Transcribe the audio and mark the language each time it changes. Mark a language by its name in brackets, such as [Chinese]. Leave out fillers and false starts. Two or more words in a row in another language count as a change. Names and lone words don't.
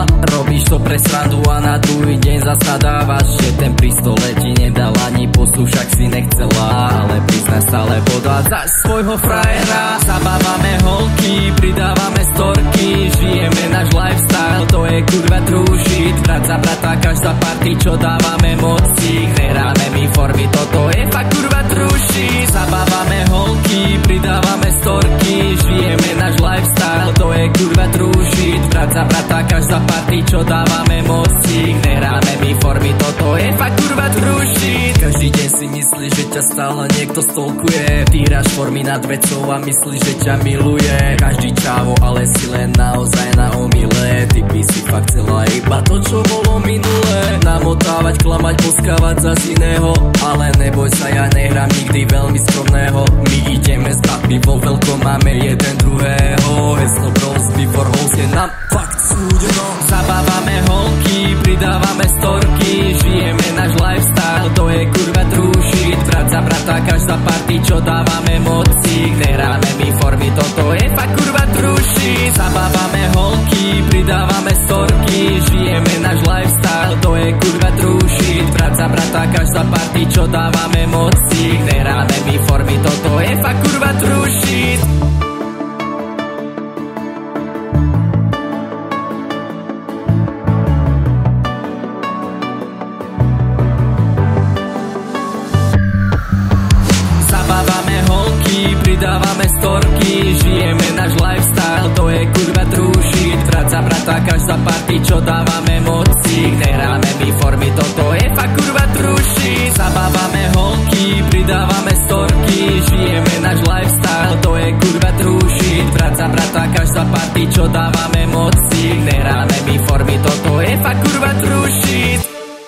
[Slovak] Robíš to pre srandu a na druhý deň zas nadávaš, že ten pri stole ti nedal ani pusu, však si nechcela. Ale priznaj, stále podvádzaš svojho frajera. Zabávame holky, pridávame storky, žijeme náš lifestyle, to je kurva [English] true shit. [Slovak] Brat za brata, každá party, čo dávame moci. Hráme mi formy, toto je fakt kurva [English] true shit. [Slovak] Zabávame holky, pridávame storky, žijeme náš lifestyle, to je kurva [English] true shit. [Slovak] Brat za brata, každá party, čo dávame moci. Hráme mi formy, toto je fakt kurva [English] true shit. [Slovak] Každý deň si myslíš, že ťa stále niekto stalkuje. Týraš formy nad vecou a myslíš, že ťa miluje. Každý čávo, ale si len naozaj na omyle. Ty by si fakt chcela iba to, čo bolo minulé. Namotávať, klamať, poskávať zas iného. Ale neboj sa, ja nehrám nikdy veľmi skromného. My ideme z bratmi vo veľkom, máme jeden druhého. Heslo [English] bros before hoes [Slovak] je nám fakt súdeno. Zabávame holky, pridávame storky, žijeme náš lifestyle, to je kurva [English] true shit. [Slovak] Brat za brata, každá party, čo dávame moci. Hráme mi formy, toto je fakt kurva [English] true shit. [Slovak] Zabávame holky, pridávame storky, žijeme náš lifestyle, to je kurva [English] true shit. [Slovak] Brat za brata, každá party, čo dávame moci. Hráme mi formy, toto je fakt kurva [English] true shit. [Slovak] Pridávame storky, žijeme náš lifestyle, to je kurva [English] true shit. [Slovak] Brat za brata, každá party, čo dávame moci. Hráme mi formy, toto je fakt kurva [English] true shit. [Slovak] Zabávame holky, pridávame storky, žijeme náš lifestyle, to je kurva [English] true shit. [Slovak] Brat za brata, každá party, čo dávame moci. Hráme mi formy, toto je fakt kurva [English] true shit.